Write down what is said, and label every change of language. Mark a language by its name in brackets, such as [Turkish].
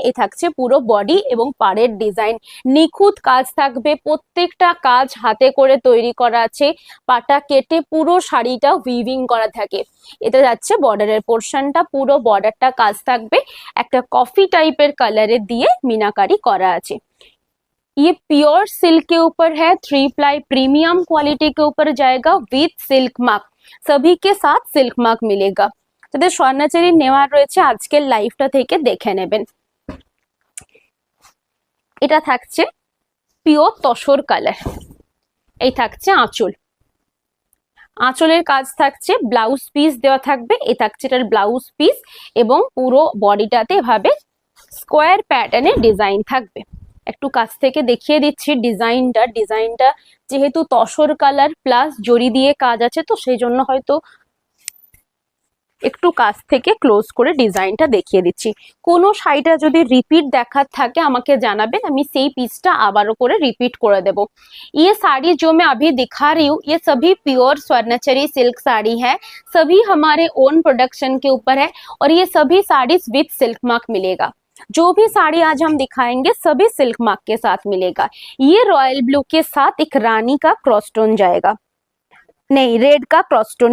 [Bangla] এ থাকছে পুরো বডি এবং পাড়ের ডিজাইন, নিখুঁত কাজ থাকবে, প্রত্যেকটা কাজ হাতে করে তৈরি করা আছে। পাটা কেটে পুরো শাড়িটা উইভিং করা থাকে। এটা যাচ্ছে বর্ডারের পোর্শনটা, পুরো বর্ডারটা কাজ থাকবে একটা কফি টাইপের কালারে দিয়ে मीनाकारी करा আছে। [Hindi] ये प्योर सिल्क के ऊपर है, 3 प्लाई प्रीमियम क्वालिटी के ऊपर जाएगा विथ सिल्क मार्क। सभी के साथ सिल्क मार्क मिलेगा। [Bangla] যাদের স্বর্ণচেরি নেওয়ার রয়েছে আজকের লাইভটা থেকে দেখে নেবেন। এটা থাকছে পিওর তসর কালার। এই থাকছে আঁচল। আঁচলের কাজ থাকছে, ব্লাউজ পিস দেওয়া থাকবে। এই থাকছে এটার ব্লাউজ পিস এবং পুরো বডিটাতে এভাবে স্কোয়ার প্যাটার্নে ডিজাইন থাকবে। একটু কাছ থেকে দেখিয়ে দিচ্ছি ডিজাইনটা যেহেতু তসর কালার প্লাস জরি দিয়ে কাজ আছে, তো সেই জন্য হয়তো একটু কাছ থেকে ক্লোজ করে ডিজাইনটা দেখিয়ে দিচ্ছি। কোনো শাড়িটা যদি রিপিট দেখার থাকে আমাকে জানাবেন, আমি সেই পিসটা আবারও করে রিপিট করে দেব। [Hindi] ये साड़ी जो मैं अभी दिखा रही हूँ ये सभी प्योर स्वर्णचरी सिल्क साड़ी है, सभी हमारे ओन प्रोडक्शन के ऊपर है और ये सभी साड़ीज विथ सिल्क मार्क मिलेगा। जो भी साड़ी आज हम दिखाएंगे सभी सिल्क मार्क के साथ मिलेगा। ये रॉयल ब्लू के साथ एक रानी का क्रॉस स्टोन जाएगा, नहीं रेड का क्रॉस स्टोन।